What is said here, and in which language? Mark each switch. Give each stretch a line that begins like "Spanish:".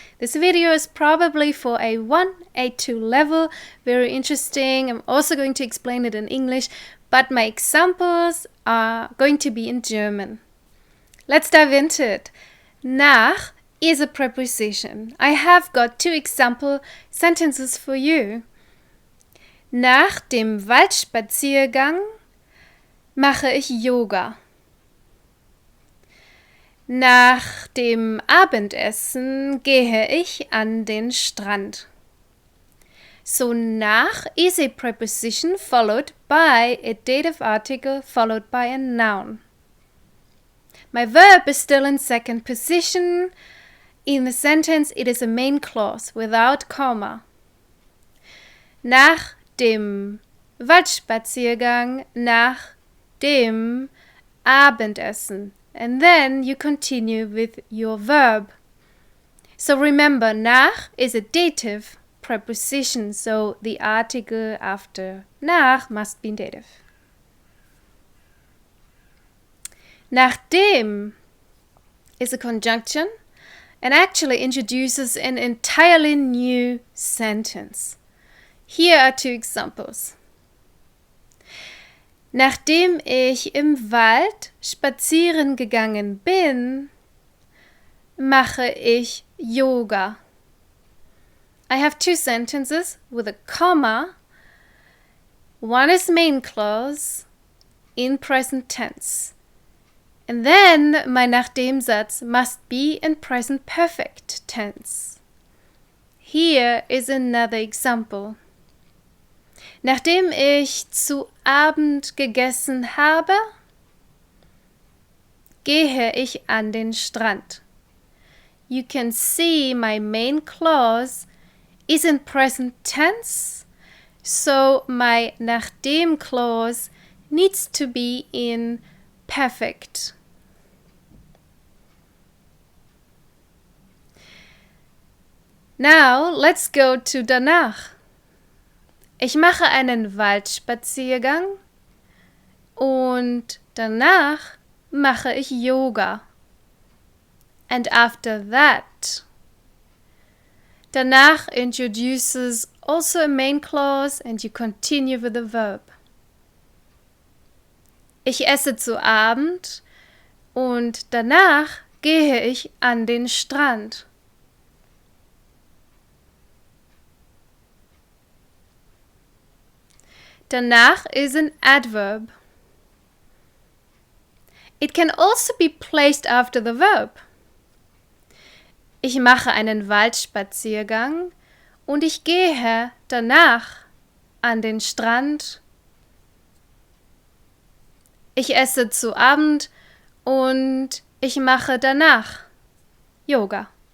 English: This video is probably for A1, A2 level, very interesting. I'm also going to explain it in English, but my examples are going to be in German. Let's dive into it. Nach is a preposition. I have got two example sentences for you.
German: Nach dem Waldspaziergang mache ich Yoga. Nach dem Abendessen gehe ich an den Strand.
English: So nach is a preposition followed by a dative article followed by a noun. My verb is still in second position. In the sentence, it is a main clause without comma.
German: Nach dem Waldspaziergang, nach dem Abendessen.
English: And then you continue with your verb. So remember, nach is a dative preposition, so the article after nach must be dative. Nachdem is a conjunction and actually introduces an entirely new sentence. Here are two examples.
German: Nachdem ich im Wald spazieren gegangen bin, mache ich Yoga.
English: I have two sentences with a comma. One is main clause in present tense. And then my nachdem Satz must be in present perfect tense. Here is another example.
German: Nachdem ich zu Abend gegessen habe, gehe ich an den Strand.
English: You can see my main clause is in present tense, so my nachdem clause needs to be in perfect. Now, let's go to danach.
German: Ich mache einen Waldspaziergang und danach mache ich Yoga.
English: And after that, danach introduces also a main clause and you continue with the verb.
German: Ich esse zu Abend und danach gehe ich an den Strand.
English: Danach is an adverb. It can also be placed after the verb.
German: Ich mache einen Waldspaziergang und ich gehe danach an den Strand. Ich esse zu Abend und ich mache danach Yoga.